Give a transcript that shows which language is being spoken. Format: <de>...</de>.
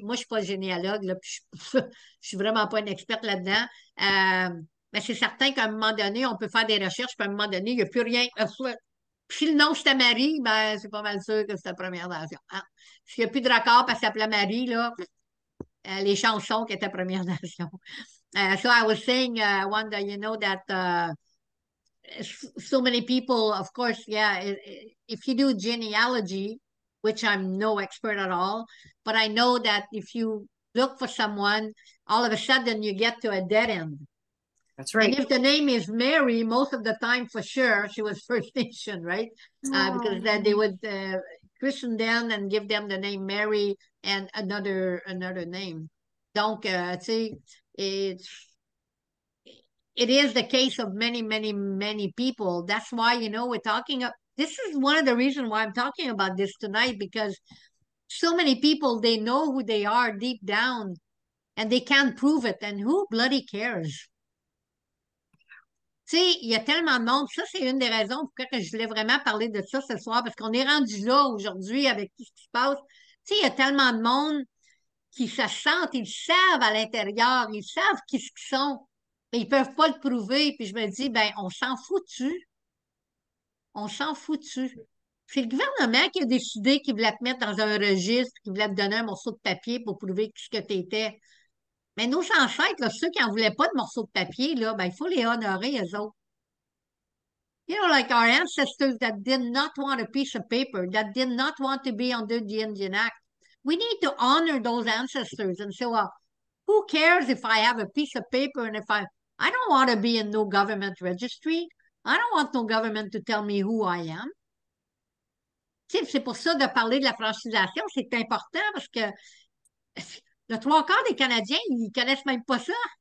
<fr>Moi, je ne suis pas généalogue, là, puis je ne suis vraiment pas une experte là-dedans. Mais c'est certain qu'à un moment donné, on peut faire des recherches, puis à un moment donné, il n'y a plus rien. Puis si le nom c'était Marie, ben c'est pas mal sûr que c'était Première Nation. Hein? S'il n'y a plus de raccord parce qu'elle s'appelait Marie, là, les chansons qui étaient Première Nation.</fr> <en>So I was saying, Wanda, you know that so many people, of course, yeah, if you do genealogy, which I'm no expert at all, but I know that if you look for someone, all of a sudden you get to a dead end. That's And right. if the name is Mary, most of the time for sure, she was First Nation, right? Because they would christen them and give them the name Mary and another name.</en> <fr>Donc, tu sais,</fr> <en>it is the case of many, many, many people. That's why, we're talking. This is one of the reasons why I'm talking about this tonight, because so many people, they know who they are deep down and they can't prove it. And who bloody cares?</en> <fr>Tu sais, il y a tellement de monde. Ça, c'est une des raisons pourquoi que je voulais vraiment parler de ça ce soir, parce qu'on est rendu là aujourd'hui avec tout ce qui se passe. Tu sais, il y a tellement de monde qui se sentent, ils savent à l'intérieur, ils savent qui ce qu'ils sont, mais ils peuvent pas le prouver. Puis je me dis, ben, on s'en fout-tu? On s'en fout-tu? C'est le gouvernement qui a décidé qu'il voulait te mettre dans un registre, qu'il voulait te donner un morceau de papier pour prouver ce que tu étais. Mais nos ancêtres, là, ceux qui n'en voulaient pas de morceau de papier, là, ben, il faut les honorer, eux autres.</fr> <en>You know, like our ancestors that did not want a piece of paper, that did not want to be under the Indian Act. We need to honor those ancestors and say, well, who cares if I have a piece of paper and if I don't want to be in no government registry. I don't want no government to tell me who I am.</en> <fr>C'est pour ça de parler de la francisation, c'est important parce que le trois quarts des Canadiens, ils connaissent même pas ça.</fr>